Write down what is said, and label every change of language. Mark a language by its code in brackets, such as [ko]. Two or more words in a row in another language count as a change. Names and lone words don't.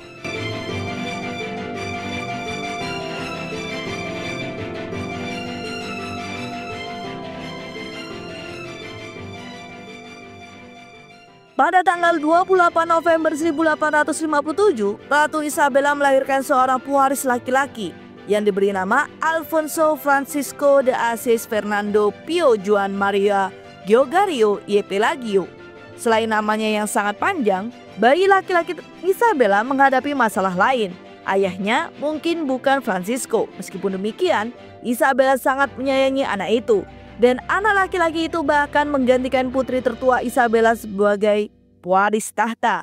[id] Pada tanggal 28 November 1857, Ratu Isabella melahirkan seorang pewaris laki-laki yang diberi nama Alfonso Francisco de Assis Fernando Pio Juan Maria Gregorio y Pelagio. Selain namanya yang sangat panjang, bayi laki-laki Isabella menghadapi masalah lain. Ayahnya mungkin bukan Francisco. Meskipun demikian, Isabella sangat menyayangi anak itu. Dan anak laki-laki itu bahkan menggantikan putri tertua Isabella sebagai pewaris tahta.